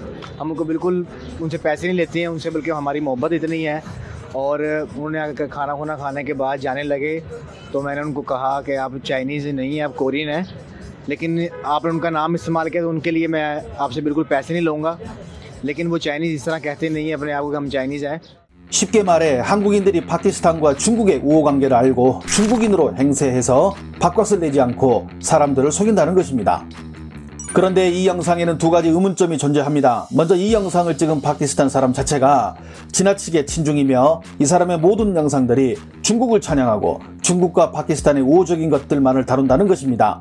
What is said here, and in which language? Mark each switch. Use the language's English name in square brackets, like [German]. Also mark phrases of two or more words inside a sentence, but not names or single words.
[Hindi] हम उनको बिल्कुल उनसे पैसे नहीं लेते हैं उनसे, बल्कि हमारी मोहब्बत इतनी है। और उन्होंने आकर खाना खुना खाने के बाद जाने लगे तो मैंने उनको कहा कि आप चाइनीज़ नहीं हैं, आप कोरियन हैं, लेकिन आपने उनका नाम इस्तेमाल किया तो उनके लिए मैं आपसे बिल्कुल पैसे नहीं लूँगा। लेकिन वो चाइनीज़ इस तरह कहते नहीं है अपने आप को कि हम चाइनीज़ हैं। [Korean] 쉽게 말해 한국인들이 파키스탄과 중국의 우호관계를 알고 중국인으로 행세해서 밥값을 내지 않고 사람들을 속인다는 것입니다. 그런데 이 영상에는 두 가지 의문점이 존재합니다. 먼저 이 영상을 찍은 파키스탄 사람 자체가 지나치게 친중이며 이 사람의 모든 영상들이 중국을 찬양하고 중국과 파키스탄의 우호적인 것들만을 다룬다는 것입니다.